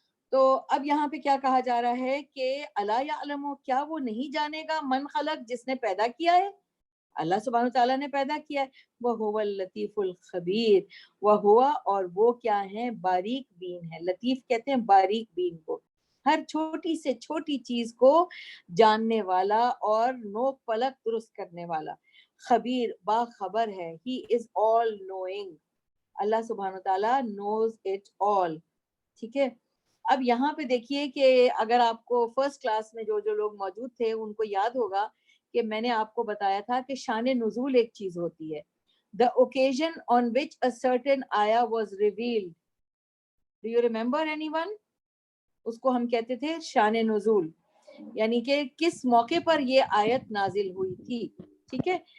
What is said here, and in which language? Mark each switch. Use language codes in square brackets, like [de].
[ur] تو اب یہاں پہ کیا کہا جا رہا ہے کہ [ar] الا یعلم, [ur] کیا وہ نہیں جانے گا, [ar] من خلق, [ur] جس نے پیدا کیا ہے, اللہ سبحانہ تعالیٰ نے پیدا کیا ہے, [ar] وَهُوَ اللطیف الخبیر, [ur] وَهُوَ, اور وہ کیا ہیں, باریک بین ہے. لطیف کہتے ہیں باریک بین کو, ہر چھوٹی سے چھوٹی چیز کو جاننے والا اور نوک پلک درست کرنے والا. خبیر, باخبر ہے. [en] He is all knowing, اللہ سبحانہ تعالیٰ knows it all, ٹھیک ہے. [ur] اب یہاں پہ دیکھیے کہ اگر آپ کو فرسٹ کلاس میں جو لوگ موجود تھے ان کو یاد ہوگا کہ میں نے آپ کو بتایا تھا کہ شان نزول ایک چیز ہوتی ہے. [en] The occasion on which a certain ayah was revealed. Do you remember anyone? [ur] اس کو ہم کہتے تھے شان نزول, یعنی کہ کس موقع پر یہ آیت نازل ہوئی تھی, ٹھیک ہے.